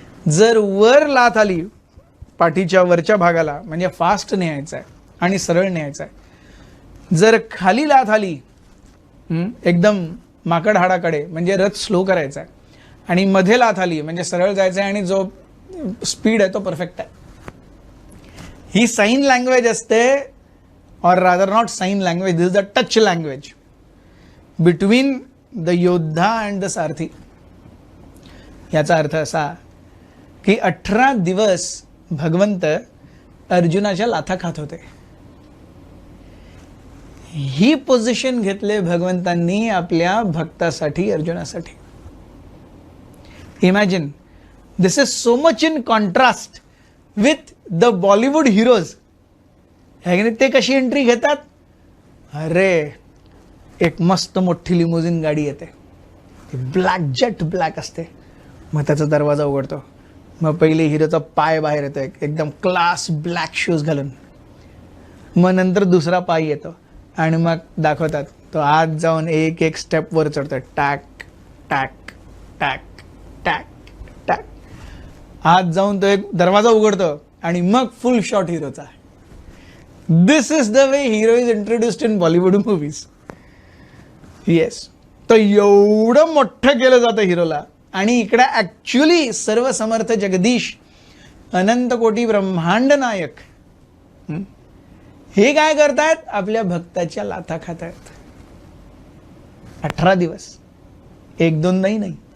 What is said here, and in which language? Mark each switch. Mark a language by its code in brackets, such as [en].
[mr] जर वर लाथ आली पाठीच्या वरच्या भागाला म्हणजे फास्ट न्यायचा आहे आणि सरळ न्यायचा आहे. जर खाली लाथ आली एकदम माकड हाडाकडे म्हणजे रथ स्लो करायचा आहे. आणि मध्ये लाथ आली म्हणजे सरळ जायचं आहे आणि जो स्पीड आहे तो परफेक्ट आहे. ही साइन लँग्वेज असते, [en] or rather not sign language, this is the touch language between the yoddha and the sarathi. [mr] याचा अर्थ असा की 18 दिवस भगवंत अर्जुनाच्या लाथा खात होते. ही पोझिशन घेतले भगवंतांनी आपल्या भक्तासाठी, अर्जुनासाठी. [en] Imagine, this is so much in contrast with the Bollywood heroes. [mr] ते कशी एंट्री घेतात? अरे एक मस्त मोठी लिमोजिन गाडी येते, ती ब्लॅक जेट ब्लॅक असते. मग त्याचा दरवाजा उघडतो, मग पहिले हिरोचा पाय बाहेर येतो एकदम क्लास ब्लॅक शूज घालून. मग नंतर दुसरा पाय येतो आणि मग दाखवतात तो आत जाऊन एक एक स्टेप वर चढतो, tack tack tack tack tack. आत जाऊन तो एक दरवाजा उघडतो आणि मग फुल shot हिरोचा. [en] This is the way hero is introduced in Bollywood movies. [mr] Yes, तर एवढं मोठं केलं जातं हिरोला. आणि इकडे ऍक्च्युली सर्व समर्थ जगदीश, अनंत कोटी ब्रह्मांड नायक हे काय करतायत, आपल्या भक्ताच्या लाथा खात आहेत 18 दिवस, एक दोनदाही नाही.